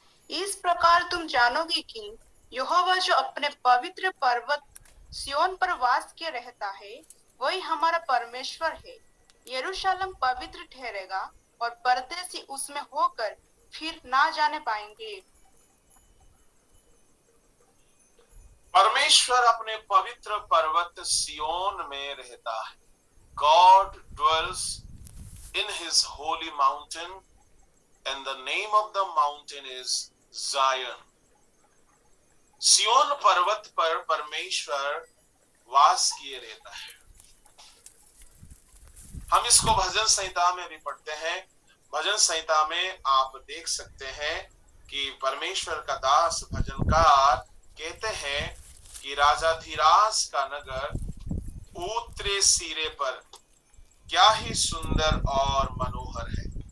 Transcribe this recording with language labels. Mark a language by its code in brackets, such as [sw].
[hi] इस प्रकार तुम जानोगे कि यहोवा जो अपने पवित्र पर्वत सिय्योन पर वास किए रहता है, वही हमारा परमेश्वर है। यरूशलेम पवित्र ठहरेगा और परदेसी उसमें होकर फिर ना जाने पाएंगे। परमेश्वर अपने पवित्र पर्वत सियोन में रहता है। [en] God dwells in his holy mountain and the name of the mountain is Zion. [hi] सियोन पर्वत पर परमेश्वर वास किए रहता है। हम इसको भजन संहिता में भी पढ़ते हैं। भजन संहिता में आप देख सकते हैं कि परमेश्वर का दास भजनकार कहते हैं कि राजाधिराज का नगर ऊतरे सिरे पर क्या ही सुंदर और मनोहर है।